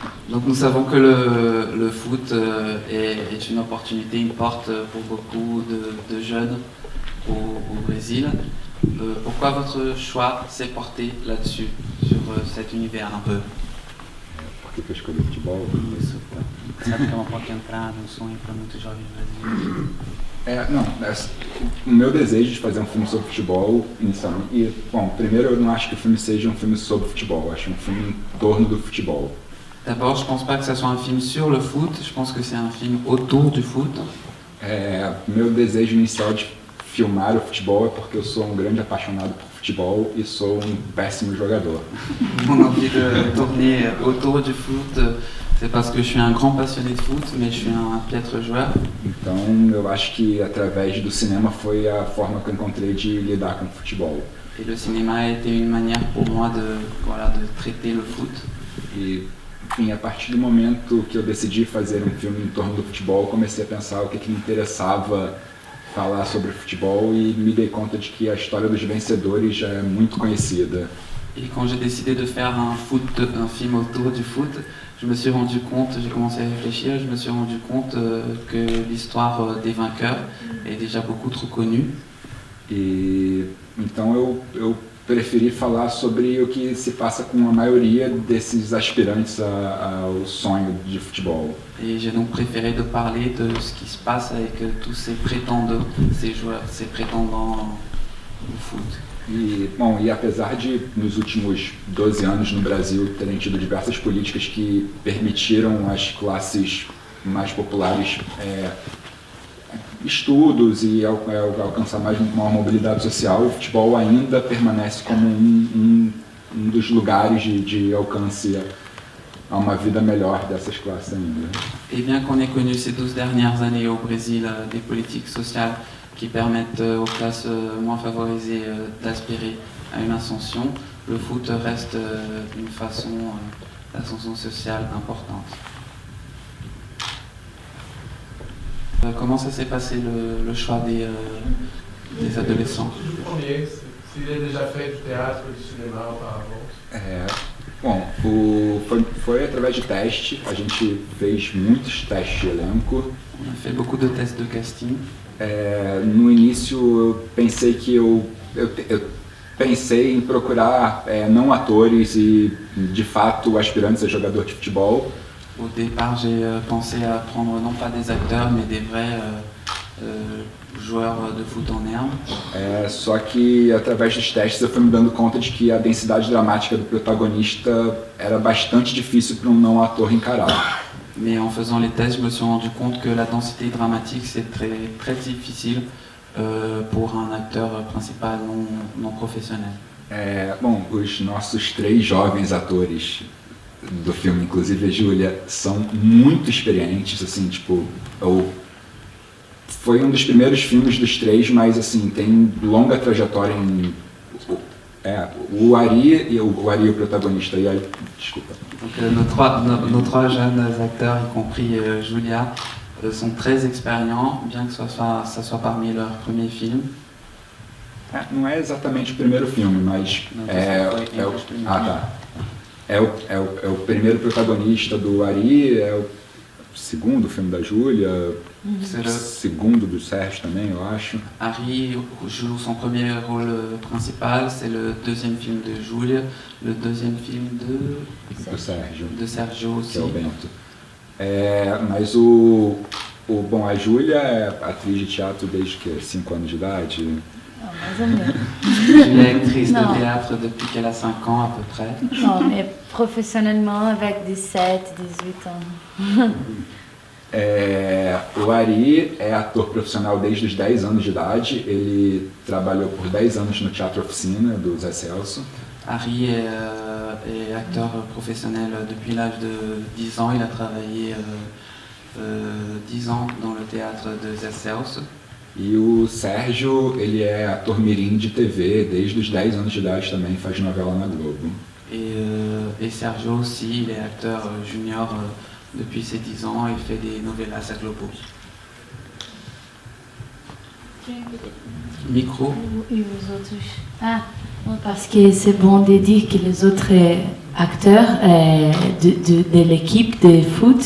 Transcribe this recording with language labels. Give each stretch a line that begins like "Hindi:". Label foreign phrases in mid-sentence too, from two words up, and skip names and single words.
French: Donc nous savons que le foot est une opportunité, une porte pour beaucoup de jeunes au Brésil. Pourquoi votre choix s'est porté là-dessus, sur cet univers un peu?
Portuguese: Por que eu escolhi o futebol? Isso. Sabe que é uma porta de entrada, um sonho para muitos jovens brasileiros. O meu desejo de fazer um filme sobre futebol, inicialmente, e, bom, primeiro eu não acho que o filme seja um filme sobre futebol, eu acho um filme em torno do futebol.
French: D'abord, je pense pas que ça soit un film sur le foot, je pense que c'est un film autour du foot.
Portuguese: Meu desejo inicial de filmar o futebol é porque eu sou um grande apaixonado por futebol e sou um péssimo jogador.
French: Mon envie de tourner autour du foot, c'est parce que je suis un grand passionné de foot, mais je suis un piètre joueur.
Portuguese: Então, eu acho que através do cinema foi a forma que eu encontrei de lidar com o futebol.
French: Et le cinéma a été une manière pour moi de traiter le foot.
Portuguese: E, enfim, a partir do momento que eu decidi fazer um filme em torno do futebol, comecei a pensar o que me interessava falar sobre futebol e me dei conta de que a história dos vencedores já é muito conhecida.
French: Et quand j'ai décidé de faire un film autour du foot, je me suis rendu compte, j'ai commencé à réfléchir, je me suis rendu compte que l'histoire des vainqueurs est déjà beaucoup trop connue.
Portuguese: E então eu preferi falar sobre o que se passa com a maioria desses aspirantes ao sonho de futebol.
French: Et j'ai donc préféré de parler de ce qui se passe avec tous ces prétendants, ces joueurs, ces prétendants au foot.
Portuguese: E apesar de nos últimos 12 anos no Brasil terem tido diversas políticas que permitiram às classes mais populares estudos e alcançar mais uma mobilidade social, o futebol ainda permanece como um dos lugares de alcance a uma vida melhor dessas classes ainda.
French: Et bien qu'on ait connu ces 12 dernières années au Brésil des politiques sociales qui permettent aux classes moins favorisées d'aspirer à une ascension, le foot reste une façon d'ascension sociale importante. Comment ça s'est passé le choix des adolescents? Le premier, s'il a déjà fait du théâtre ou du cinéma auparavant?
Portuguese: Foi através de teste, a gente fez muitos testes de elenco.
French: On a fait beaucoup de tests de casting.
Portuguese: No início eu pensei que eu pensei em procurar não atores e de fato aspirantes a jogador de futebol.
French: Au départ, j'ai pensé à prendre non pas des acteurs, mais des vrais joueurs de foot en herbe.
Portuguese: Só que através dos testes eu fui me dando conta de que a densidade dramática do protagonista era bastante difícil para um não ator encarar.
French: Mais en faisant les tests, je me suis rendu compte que la densité dramatique, c'est très difficile pour un acteur principal non professionnel.
Portuguese: Os nossos 3 jovens atores do filme, inclusive a Júlia, são muito experientes, assim, tipo, foi um dos primeiros filmes dos 3, mas assim, tem longa trajetória em... o Ari, o protagonista, desculpa.
French: Donc nos trois jeunes acteurs, y compris Julia, sont très expérients, bien que ça soit parmi leurs premiers films.
Portuguese: Não é exatamente o primeiro filme, mas é o primeiro protagonista do Ari, é o segundo filme da Júlia, segundo do Sérgio também, eu acho.
French: Ari joue son premier rôle principal, c'est le deuxième film de Julia, le deuxième film
Portuguese: do Sérgio.
French: De Sergio aussi.
Portuguese: Que é o Bento. Mas a Júlia é atriz de teatro desde que 5 anos de idade. Mais ou menos.
French: Julia est actrice de théâtre depuis qu'elle a 5 ans à peu près. Non, mais professionnellement avec 17, 18 ans.
Portuguese: O Ari é ator profissional desde os 10 anos de idade. Ele trabalhou por 10 anos no Teatro Oficina, do Zé Celso.
French: Ari est acteur professionnel depuis l'âge de 10 ans. Il a travaillé 10 ans dans le théâtre de Zé Celso.
Portuguese: E o Sérgio, ele é ator mirim de TV desde os 10 anos de idade também, faz novela na Globo.
French: Et Sergio aussi, il est acteur junior depuis ses 10 ans, il fait des novelas à Globo. Micro. Et les autres. Parce que c'est bon de dire que les autres acteurs de l'équipe de foot.